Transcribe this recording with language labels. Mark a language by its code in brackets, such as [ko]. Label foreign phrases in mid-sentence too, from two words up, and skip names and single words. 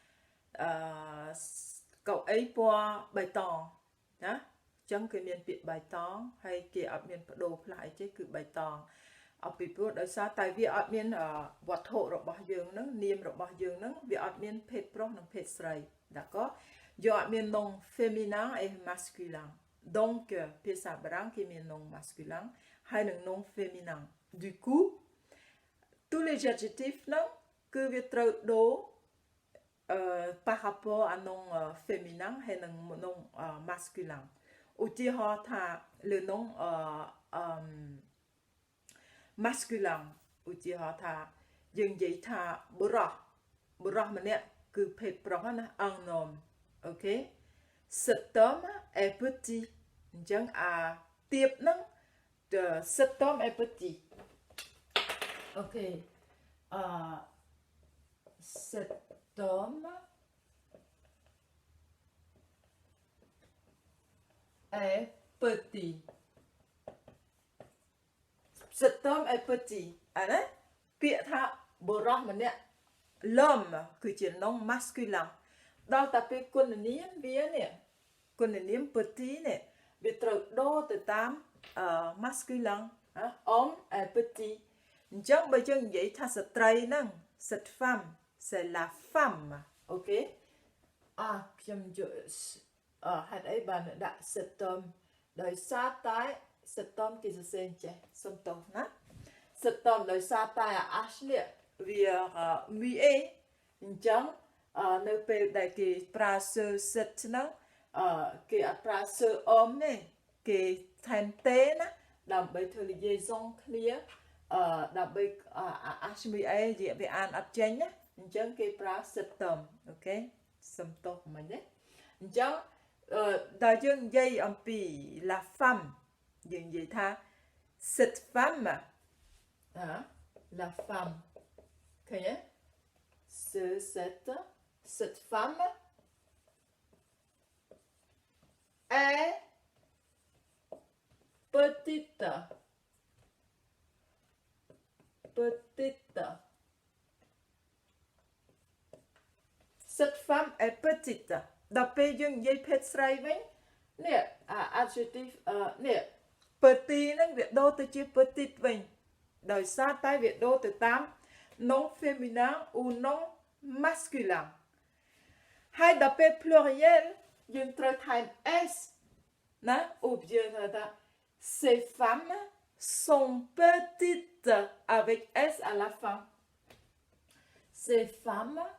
[km] កៅអីពណ៌បៃតងណាអញ្ចឹងគេមានពាក្យបៃតងហើយគេអត់មានបដូរផ្លាស់អីទេគឺបៃត ងអពីព្រោះដោយសារតែវាអត់មានវត្ថុរបស់យើងហ្នឹងនាមរបស់យើងហ្នឹងវាអត់មានភេទប្រុសនិងភេទស្រី d'accord យកអត់មាន [fr] nom féminin et masculin donc [km] ភាសាបារាំងគេមាន [fr] nom masculin [km] ហើយនិង [fr] nom féminin du coup tous les adjectifs [km] ហ្នឹងគឺវាត្រូវដូរ [fr] par rapport à nom féminin [km] ហើយនិង [fr] nom masculin [km] ឧទាហរណ៍ថា [fr] le nom masculin [km] ឧទាហរណ៍ថាយើងនិយាយថាបុរសម្នាក់គឺភេទប្រុសណា [fr] un homme ok cet homme est petit [km] អញ្ចឹងទៀបហ្នឹង [fr] cet homme est petit ok cet homme est petit cet homme est petit [km] អាណាពាក្យថាបុរសម្នាក់ l'homme គឺជា [fr] nom masculin [km] ដល់តែពេលគុណនាមវានេះគុណនាម petit នេះវាត្រូវដូរទៅតាម masculin [fr] homme est petit [km] អញ្ចឹងបើយើងនិយាយថាស្ត្រីហ្នឹង [fr] cette femme c'est la femme ok [km] ខ្ញុំហេតុអីបានដាក់ [fr] cet homme [km] ដោយសារ តែ [fr] cet homme [km] គេសរសេរចេះសុំទោសណា [fr] cet homme [km] ដោយសារតែh នេះវាមីអេអញ្ចឹង នៅពេលដែលគេប្រើ [fr] ce cet [km] ហ្នឹងគេអត់ប្រើ [fr] ce homme [km] ទេគេថែមទេណាដើម្បីធ្វើ liaison គ្នាដើម្បីh មីអេវាអានអត់ចេញណាអញ្ចឹងគេប្រើ [fr] cet homme [km] អូខេសុំទោសមិញណាអញ្ចឹងដល់យើងនិយាយអំពី [fr] la femme [km] យើងនិយាយថា [fr] cette femme la femme [km] ឃើញទេ [fr] cette femme est petite cette femme est petite [km] ដល់ពេលយើងនិយាយភេទស្រីវិញ នេះadjective នេះ petit ហ្នឹងវាដូរទៅជា petite វិញដោយសារតែវាដូរទៅតាម [fr] nom féminin ou nom masculin [km] ហើយដល់ពេល pluriel យើងត្រូវថែម s ណាឧបយើងថា [fr] ces femmes sont petites avec s à la fin ces femmes